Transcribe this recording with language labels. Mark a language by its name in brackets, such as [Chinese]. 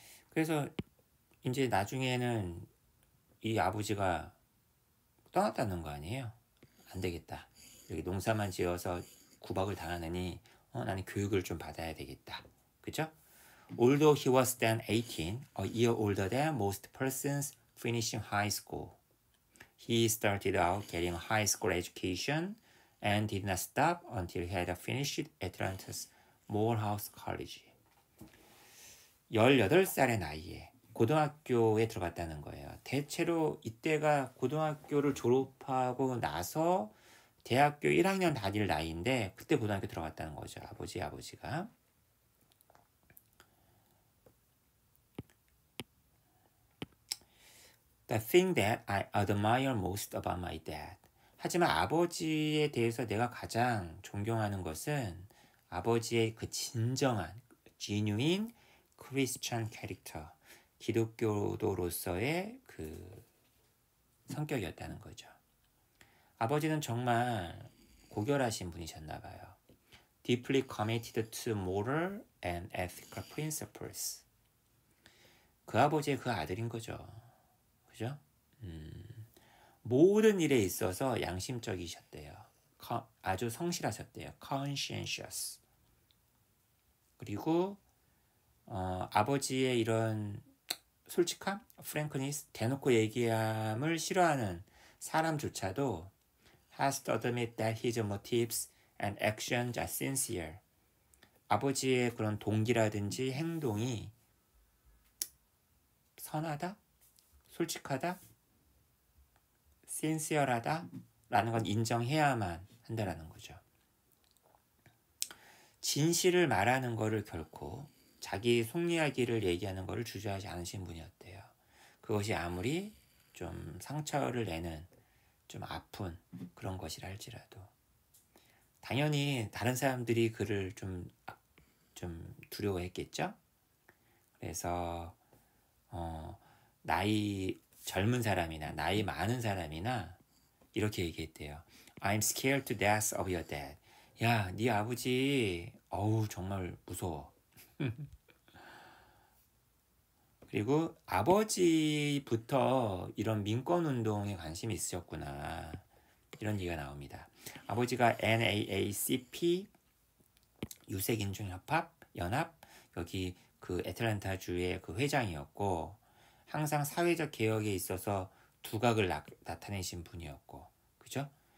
[Korean] 그래서 이제 나중에는 이 아버지가 떠났다는 거 아니에요. 안 되겠다. 여기 농사만 지어서 구박을 당하느니 나는 교육을 좀 받아야 되겠다. 그죠? [English] Although he was then 18, a year older than most persons finishing high school, he started out getting a high school education and did not stop until he had finished Atlanta's Morehouse College. [Korean] 18살의 나이에 고등학교에 들어갔다는 거예요. 대체로 이때가 고등학교를 졸업하고 나서 대학교 1학년 다닐 나이인데 그때 고등학교 들어갔다는 거죠. 아버지가. [English] The thing that I admire most about my dad. [Korean] 하지만 아버지에 대해서 내가 가장 존경하는 것은 아버지의 그 진정한 [English] genuine Christian character. [Korean] 기독교도로서의 그 성격이었다는 거죠. 아버지는 정말 고결하신 분이셨나 봐요. [English] Deeply committed to moral and ethical principles. [Korean] 그 아버지의 그 아들인 거죠. 그죠? 모든 일에 있어서 양심적이셨대요. 아주 성실하셨대요. conscientious. 그리고 아버지의 이런 솔직함, 프랭크니스, 대놓고 얘기함을 싫어하는 사람조차도 [English] has to admit that his motives and actions are sincere. [Korean] 아버지의 그런 동기라든지 행동이 선하다, 솔직하다, sincere하다 라는 건 인정해야만 한다라는 거죠. 진실을 말하는 거를 결코 자기 속 이야기를 얘기하는 것을 주저하지 않으신 분이었대요. 그것이 아무리 좀 상처를 내는 좀 아픈 그런 것이라 할지라도 당연히 다른 사람들이 그를 좀 두려워했겠죠. 그래서 나이 젊은 사람이나 나이 많은 사람이나 이렇게 얘기했대요. [English] I'm scared to death of your dad. [Korean] 야, 네 아버지 정말 무서워. 그리고 아버지부터 이런 민권운동에 관심이 있으셨구나. 이런 얘기가 나옵니다. 아버지가 NAACP 유색인종연합 여기 그 애틀랜타주의 그 회장이었고 항상 사회적 개혁에 있어서 두각을 나타내신 분이었고 그죠?